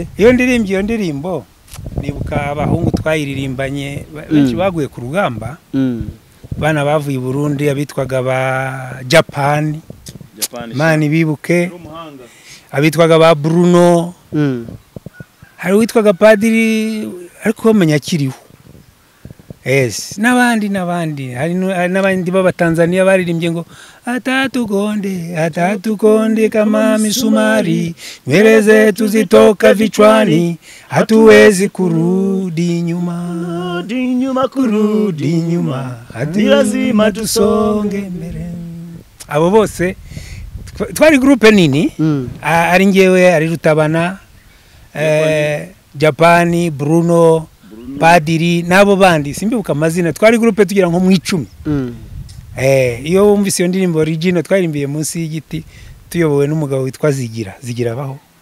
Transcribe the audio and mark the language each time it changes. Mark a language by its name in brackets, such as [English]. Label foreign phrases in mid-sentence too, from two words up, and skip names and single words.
[Kinyarwanda] iyo ndirimbo nibuka abahungu twayiririmbanye benshi baguye ku rugamba bana bavuye i Burundi abitwaga ba Japan mani bibuke abitwaga ba Bruno hari witwaga Padiri ariko bamenya kiriho n'abandi hari n'abandi baba Tanzania baririmbye ngo [Swahili] atatukonde kama misumari nywele tuzitoka vichwani hatuwezi kurudi nyuma lazima tusonge mbele. [Kinyarwanda] Abo bose twari groupe nini ari ngewe ari Rutabana Japani Bruno padiri n'abo bandi simbibuka amazina twari groupe tugira nko mu 10 iyo wumvise iyo ndirimbo original twarimbiye munsi y'igiti tuyobowe n'umugabo witwa Zigira baho